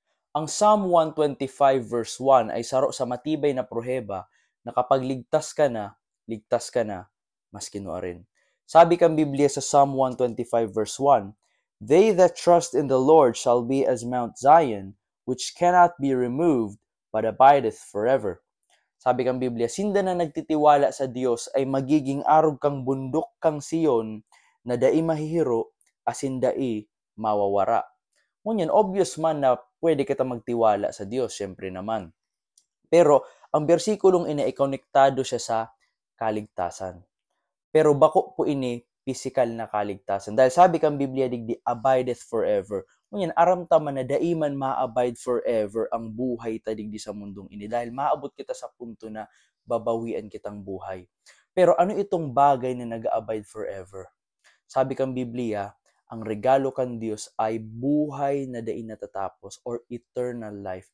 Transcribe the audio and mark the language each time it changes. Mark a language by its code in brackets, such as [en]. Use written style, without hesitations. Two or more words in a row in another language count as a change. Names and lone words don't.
[bik] Ang Psalm 125 verse 1 ay saro sa matibay na proheba na kapag ligtas ka na, maski no rin. Sabi kang Biblia sa Psalm 125 verse 1, [en] "They that trust in the Lord shall be as Mount Zion, which cannot be removed, but abideth forever." [bik] Sabi kang Biblia, sinda na nagtitiwala sa Diyos ay magiging arog kang bundok kang Siyon na dai mahihiro, asin dai mawawara. Ngunyan, obvious man na pwede kita magtiwala sa Diyos, syempre naman. Pero, ang bersikulong ini ay konektado siya sa kaligtasan. Pero bako po ini physical na kaligtasan. Dahil sabi kang Biblia, digdi [en] abideth forever. [bik] Ngunyan, aram tama na daiman [en] ma-abide forever [bik] ang buhay ta digdi sa mundong ini. Dahil maabot kita sa punto na babawian kitang buhay. Pero ano itong bagay na nag-abide forever? Sabi kang Biblia, ang regalo kan Diyos ay buhay na dai natatapos or [en] eternal life.